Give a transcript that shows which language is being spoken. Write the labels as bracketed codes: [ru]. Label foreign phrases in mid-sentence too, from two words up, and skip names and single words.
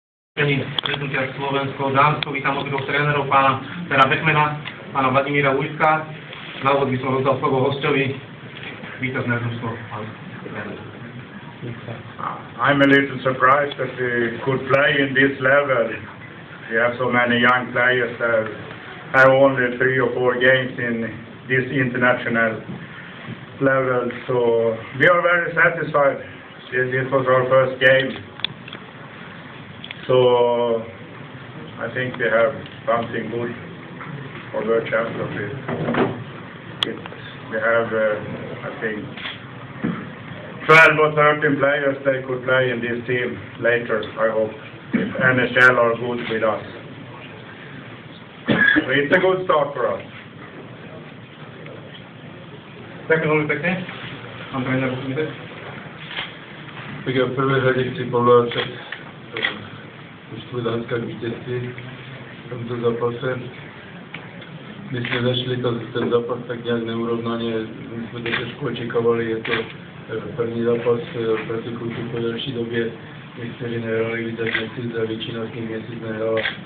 [sk] Stretnutia Slovensko-Dánsko. Vítam obidvoch trénerov, pána Pera Beckmana, pána Vladimíra Ujska. Na úvod by som rozdal slovo hostovi. Vítam z Nervúsko, pán tréner. [en] I'm a little surprised that we could play in this level. We have so many young players that have only 3 or 4 games in this international level. So we are very satisfied. This was our first game. So I think we have something good for World Championship. We have, I think, 12 or 13 players they could play in this team later, I hope, if NHL are good with us. So it's a good start for us. [sk] Ďakujem veľmi pekne. Pán tréner, musíte? Tak ja v prvej rade chci povedať mužstvu Dánska k vítězství v tomto zápase. [cs] My jsme začali ten zápas tak nějak neurovnaně, my jsme to trošku očekávali, je to první zápas proti kluku po delší době. Někteří nehrali víc jak měsíc a většina z nich měsíc nehrála.